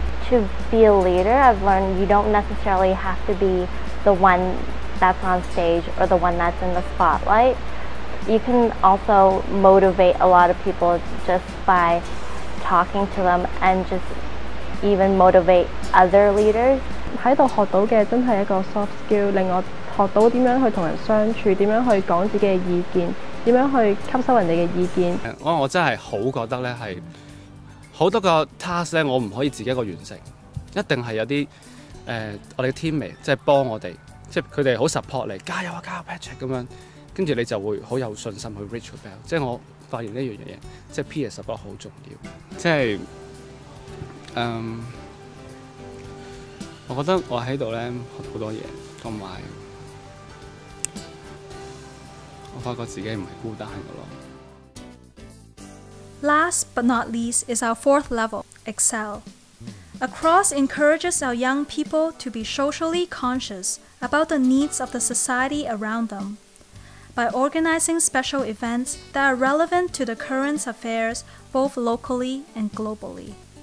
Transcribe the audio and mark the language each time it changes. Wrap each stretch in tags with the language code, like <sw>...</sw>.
<en>To be a leader, I've learned you don't necessarily have to be the one that's on stage or the one that's in the spotlight. You can also motivate a lot of people just by talking to them and just even motivate other leaders.</en> <yue>喺度學到嘅真係一個</yue> <en>soft skill，</en> <yue>令我學到點樣去同人相處，點樣去講自己嘅意見，點樣去吸收人哋嘅意見。我真係好覺得咧係好多個 task 咧，我唔可以自己一個完成，一定係有啲我哋嘅 teammate 即係幫我哋，即係佢哋好 support 你，加油啊加油 Patrick 咁樣，跟住你就會好有信心去</yue> <en>reach the bell。</en> <yue>即係我發現呢樣嘢，即係</yue> <en>peer support</en> <yue>好重要，即係我覺得我喺度咧學好多嘢，同埋我發覺自己唔係孤單嘅咯。</yue> <en>Last but not least is our fourth level, Excel. Across encourages our young people to be socially conscious about the needs of the society around them by organizing special events that are relevant to the current affairs both locally and globally.</en>